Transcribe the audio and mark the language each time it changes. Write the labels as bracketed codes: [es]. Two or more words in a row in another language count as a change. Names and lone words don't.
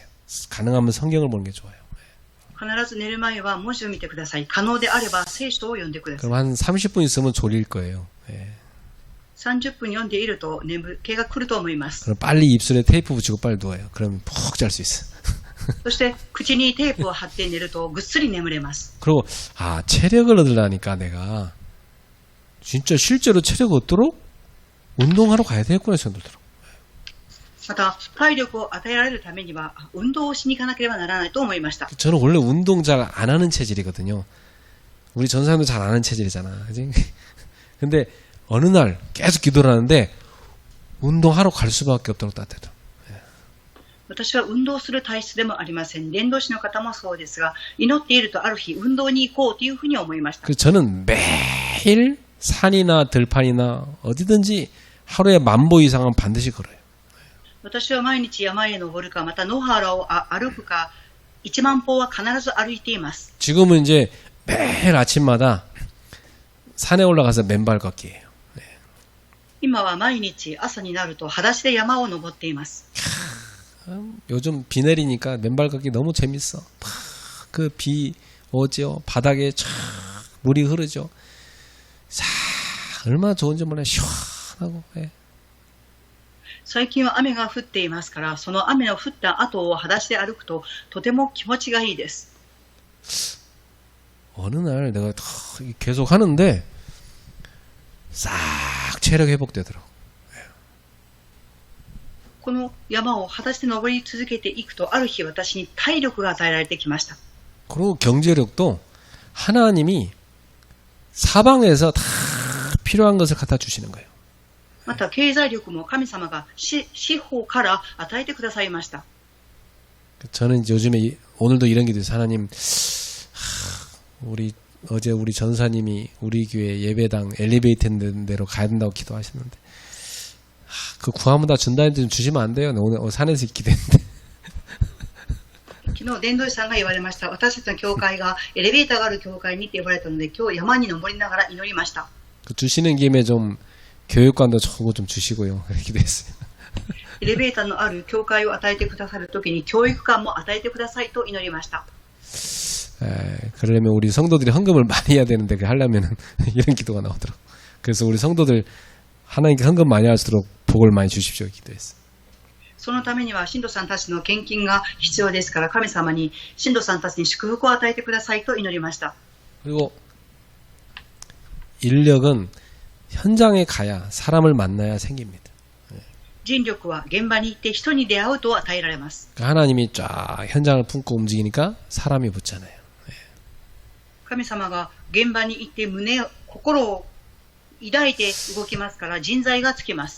[ko] 가능하면 성경을 보는 게 좋아요. [ja] 必ず寝る前は文字を見てください。可能であれば聖書を読んでください。 [ko] 그럼 한 30분 있으면 졸릴 거예요. [ja] 30 分読んでいると眠気が来ると思います。 [ko] 그럼 빨리 입술에 테이프 붙이고 빨리 누워요. 그러면 푹 잘 수 있어. [ja] そして口にテープを貼って寝るとぐっすり眠れます。 [ko] 그리고 체력을 얻으려니까 내가 진짜 실제로 체력 얻도록 운동하러 가야 되겠구나 생각이 들더라고. [ja] また体力を与えられるためには運動をしに行かなければならないと思いました。 [ko] 저는 원래 운동 잘 안 하는 체질이거든요. 우리 전사님도 잘 안 하는 체질이잖아. 그치? 근데 어느 날 계속 기도를 하는데 운동하러 갈 수밖에 없도록 따뜻해요. [ja] 私は運動する体質でもありません。伝道師の方もそうですが、祈っているとある日運動に行こうというふうに思いました。 [ko] 그래서 저는 매일 산이나 들판이나 어디든지 하루에 10,000보 이상은 반드시 걸어요. [ja] 私は毎日山へ登るか、また野原を歩くか、1万歩は必ず歩いています。 [ko] 지금은 이제 매일 아침마다 산에 올라가서 맨발 걷기예요. [ja] 今は毎日朝になると裸足で山を登っています。 [ko] 요즘 비 내리니까 맨발 걷기 너무 재밌어. 그 비 오죠. 바닥에 쫙 물이 흐르죠. 사 얼마나 좋은지 몰라요. 시원하고. [ja] 最近は雨が降っていますから、その雨の降った後を裸足で歩くととても気持ちがいいです。 [ko] 어느 날 내가 계속 하는데 싹 체력 회복되더라고. [ja] この山を裸足で登り続けていくと、ある日私に体力が与えられてきました。 [ko] 그리고 경제력도 하나님이 사방에서 다 필요한 것을 갖다 주시는 거예요. [ja] また経済力も神様が四方から与えてくださいました。 [ko] 저는 요즘에 오늘도 이런 기도해서 하나님, 어제 우리 전사님이 우리 교회 예배당 엘리베이터 있는 데로 가야 된다고 기도하셨는데 그 구하면 다 준다는데 좀 주시면 안 돼요? 오늘 산에서 기도했는데. [ja] 昨日伝道師さんが言われました。私たちの教会がエレベーターがある教会にって言われたので、今日山に登りながら祈りました。 [ko] 주시는 김에 좀 교육관도 저거 좀 주시고요. 기도했어요. [ja] エレベーターのある教会を与えてくださるときに教育館も与えてくださいと祈りました。 [ko] 그러려면 우리 성도들이 헌금을 많이 해야 되는데 그 하려면은 이런 기도가 나오더라고. 그래서 우리 성도들 하나님께 헌금 많이 할수록 복을 많이 주십시오 기도했어. [ja] そのためには信徒さんたちの献金が必要ですから、神様に信徒さんたちに祝福を与えてくださいと祈りました。 [ko] 그리고 인력은 현장에 가야 사람을 만나야 생깁니다. [ja] 人力は現場に行って人に出会うと与えられます。 [ko] 하나님이 쫙 현장을 품고 움직이니까 사람이 붙잖아요. [ja] 神様が現場に行って心を抱いて動きますから人材がつきます。